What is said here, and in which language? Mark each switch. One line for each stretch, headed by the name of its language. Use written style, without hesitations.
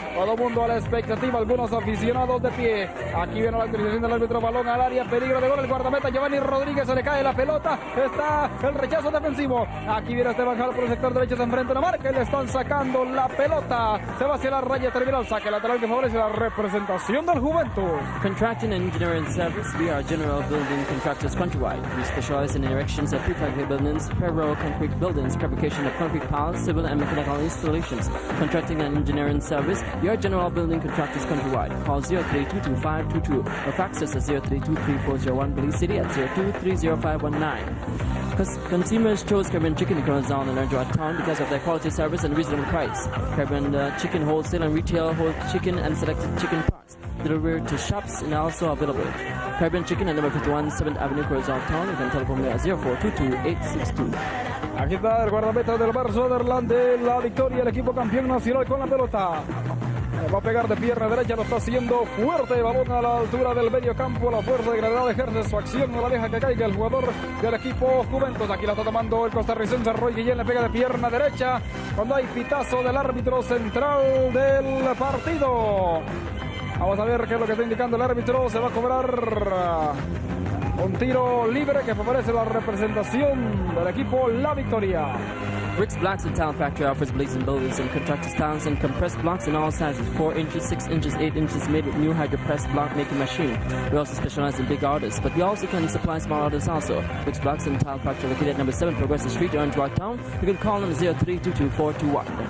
Spanish: Todo el mundo a la expectativa, algunos aficionados de pie. Aquí viene la autorización del árbitro, balón al área, peligro de gol, el guardameta Giovanni Rodríguez, se le cae la pelota, está el rechazo defensivo. Aquí viene Esteban Jal por el sector derecho, se enfrenta a la marca y le están sacando la pelota. Se va hacia la raya terminal, saque lateral que favorece la representación del Juventus.
English: Contracting and engineering service, we are general building contractors countrywide. We specialize in erections of prefabricated buildings, parallel concrete buildings, fabrication installation of concrete piles, civil and mechanical installations, contracting and engineering service. Your general building contractors countrywide. Call 03222522 or fax us at 03234001 Belize City at 02305119. Consumers chose Caribbean Chicken in Corazon and Orange Town because of their quality service and reasonable price. Caribbean Chicken wholesale and retail whole chicken and selected chicken parts. Delivered to shops and also available. Caribbean Chicken at number 51 7th Avenue, Corazon Town. You can telephone me at 0422-862.
Spanish: Aquí está el guardameta del Bar Sutherland de la Victoria, el equipo campeón nacional con la pelota. Va a pegar de pierna derecha, lo está haciendo fuerte, balón a la altura del medio campo, la fuerza de gravedad ejerce su acción, no la deja que caiga el jugador del equipo Juventus. Aquí la está tomando el costarricense Roy Guillén, le pega de pierna derecha cuando hay pitazo del árbitro central del partido. Vamos a ver qué es lo que está indicando el árbitro. Se va a cobrar un tiro libre que favorece la representación del equipo La Victoria.
English: Bricks Blocks and Tile Factory offers blazing buildings and contractors tiles and compressed blocks in all sizes, 4 inches, 6 inches, 8 inches, made with new hydro-pressed block making machine. We also specialize in big orders, but we also can supply small orders also. Bricks Blocks and Tile Factory located at number 7 Progressive Street, Orange Rock Town. You can call them 03222421.